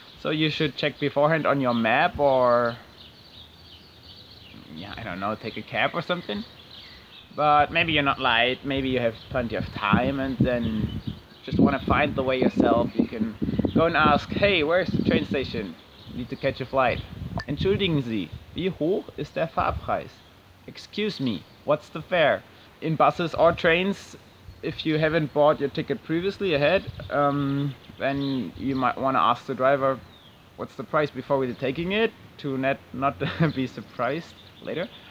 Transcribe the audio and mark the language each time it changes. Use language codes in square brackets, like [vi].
[en] So you should check beforehand on your map, or yeah, I don't know, take a cab or something. But maybe you're not late, maybe you have plenty of time, and then just want to find the way yourself. You can go and ask, hey, where's the train station? You need to catch a flight. [de] Entschuldigen Sie, wie hoch ist der Fahrpreis? [en] Excuse me, what's the fare? In buses or trains, if you haven't bought your ticket previously ahead, then you might want to ask the driver what's the price before we're taking it, to not be surprised later.